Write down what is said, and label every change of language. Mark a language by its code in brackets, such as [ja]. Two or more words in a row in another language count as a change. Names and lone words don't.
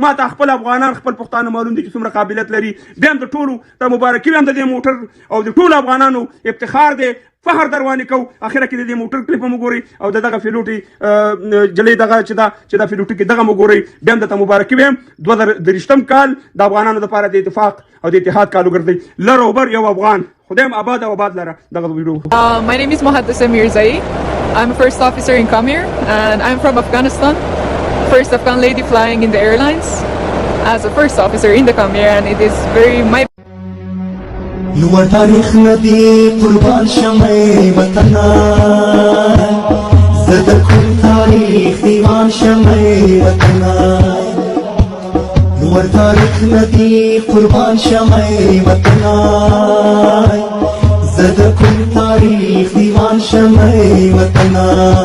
[ps] ما ته خپل افغانان خپل پښتانه معلوم دي چې څومره قابلیت لري. بیا هم د ټولو ته مبارکي وایم د دې موټر او د ټولو افغانانو افتخار دی، فخر در باندې کوو. اخره کې د دې موټر کلیپ هم وګورئ او د دغه پیلوټي جلۍ دغه چې دا پیلوټي کې دغه هم وګورئ. بیا هم درته مبارکي وایم 2023 کال د افغانانو دپاره د اتفاق او د اتحاد کال وګرځئ. لر او بر یو افغان، خدایم آباد او آباد لره. دغه ویډیو. [en] My name is Muhaddisa Mirzai. I'm a first officer in Kamir and I'm from Afghanistan. First Afghan lady flying in the airlines as a first officer in the Kamir, and it is very [ps] نور تاریخ ندی قربان شمع وطنا، زد کل تاریخ دیوان شمع وطنا. نور تاریخ ندی قربان شمع وطنا، زد کل تاریخ دیوان شمع وطنا.